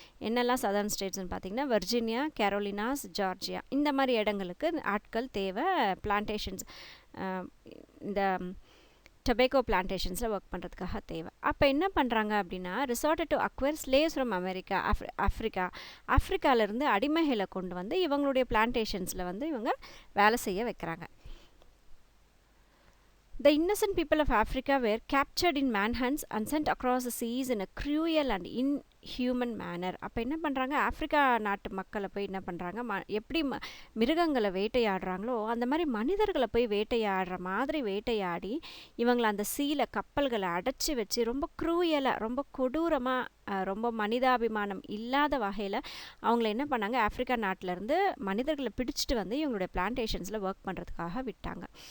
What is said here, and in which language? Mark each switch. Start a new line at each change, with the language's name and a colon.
Tamil: என்னெல்லாம் சதர்ன் ஸ்டேட்ஸ்னு பார்த்தீங்கன்னா Virginia, கேரோலினாஸ், Georgia, இந்த மாதிரி இடங்களுக்கு ஆட்கள் தேவை பிளான்டேஷன்ஸ், இந்த டொபேக்கோ பிளான்டேஷன்ஸில் ஒர்க் பண்ணுறதுக்காக தேவை. அப்போ என்ன பண்ணுறாங்க அப்படின்னா,
English: resorted to acquire slaves from America,
Tamil: ஆஃப்ரிக்காவிலேருந்து அடிமைகளை கொண்டு வந்து இவங்களுடைய பிளான்டேஷன்ஸில் வந்து இவங்க வேலை செய்ய வைக்கிறாங்க.
English: The innocent people of Africa were captured in manhunts and sent across the seas in a cruel and inhuman manner.
Tamil: அப்போ என்ன பண்ணுறாங்க, ஆஃப்ரிக்கா நாட்டு மக்களை போய் என்ன பண்ணுறாங்க, எப்படி மிருகங்களை வேட்டையாடுறாங்களோ அந்த மாதிரி மனிதர்களை போய் வேட்டையாடுற மாதிரி வேட்டையாடி இவங்களை அந்த சீல கப்பல்களை அடைச்சி வச்சு ரொம்ப க்ரூயலாக, ரொம்ப கொடூரமாக, ரொம்ப மனிதாபிமானம் இல்லாத வகையில் அவங்கள என்ன பண்ணாங்க, ஆஃப்ரிக்கா நாட்டிலேருந்து மனிதர்களை பிடிச்சிட்டு வந்து இவங்களுடைய பிளான்டேஷன்ஸில் ஒர்க் பண்ணுறதுக்காக விட்டாங்க.